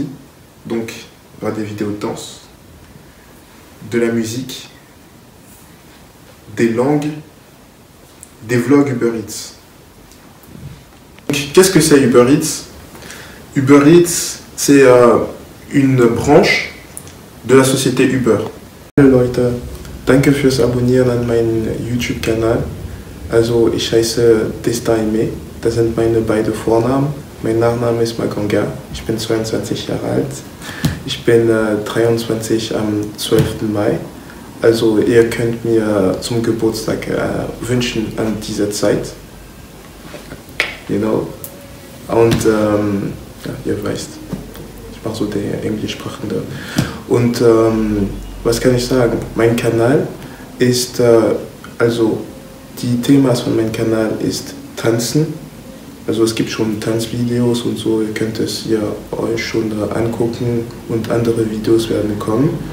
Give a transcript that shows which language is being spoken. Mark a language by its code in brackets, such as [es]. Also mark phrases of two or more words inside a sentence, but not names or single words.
[fr] Donc, il y aura des vidéos de danse, de la musique, des langues, des vlogs Uber Eats. Qu'est-ce que c'est Uber Eats? Uber Eats, c'est une branche de la société Uber. [de] Hallo Leute, danke fürs Abonnieren an meinen YouTube-Kanal. Also ich heiße Destin Aimé, das sind meine beiden Vornamen. Mein Nachname ist Maganga, ich bin 22 Jahre alt. Ich bin 23 am 12. Mai. Also ihr könnt mir zum Geburtstag wünschen an dieser Zeit. [en] You know? [de] Und ja, ihr weißt, ich mache so der Englischsprachende. Und was kann ich sagen? Mein Kanal ist, also die Themas von meinem Kanal ist Tanzen. Also es gibt schon Tanzvideos und so, ihr könnt es hier euch schon angucken und andere Videos werden kommen.